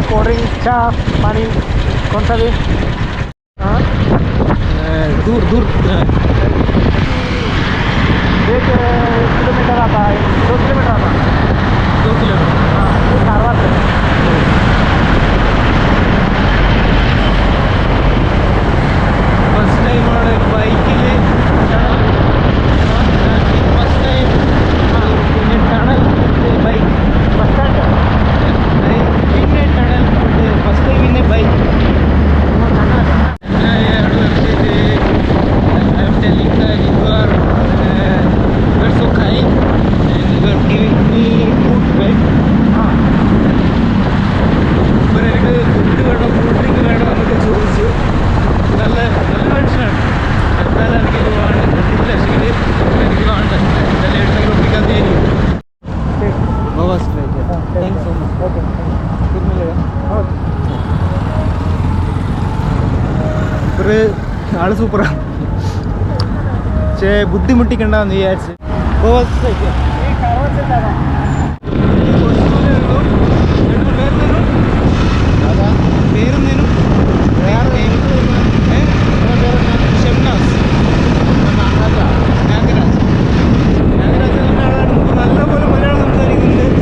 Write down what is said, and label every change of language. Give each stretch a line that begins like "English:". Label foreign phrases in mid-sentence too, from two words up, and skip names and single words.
English: cold drink,
Hindi: चाय, पानी, कौन सा भी? हाँ, दूर दूर 1 किलोमीटर आता है, 2 किलोमीटर आता है. 2 किलोमीटर. हाँ, ये कारवार से.
English: first time
Malayalam: ബൈക്കിൽ.
English: first time
Malayalam: പിന്നെ
English: tunnel bike.
Hindi: बस स्टैंड है.
Malayalam: പിന്നെ ടണൽ
English: first time
Malayalam: പിന്നെ ബൈക്ക്.
English: I'm telling that you are so kind and you are giving me food, right?
Malayalam: ഇപ്പോൾ എനിക്ക് ഫുഡ് വേണം,
English: cool drink
Malayalam: വേണം എന്നൊക്കെ ചോദിച്ചു. നല്ല നല്ല മനുഷ്യനാണ്. എന്തായാലും എനിക്കിത് വേണം, കണ്ടില്ല ശരി, എനിക്ക് വേണ്ട, എന്തായാലും എടുത്തെങ്കിലും ഒപ്പിക്കാത്തേ.
Hindi: बस
English: thanks so much.
Hindi: ओके, फिर मिलेगा.
Malayalam: ഒരു ആള് സൂപ്പറാണ്, പക്ഷേ ബുദ്ധിമുട്ടിക്കണ്ടെന്ന് വിചാരിച്ച്.
Hindi: ये कारवार से जाना.
Malayalam: പേരുന്നതിനും ഷംനാസ് നാഗരാജ്. നാഗരാജ് എന്ന ആളാണ് നല്ലപോലെ മലയാളം സംസാരിക്കുന്നുണ്ട്.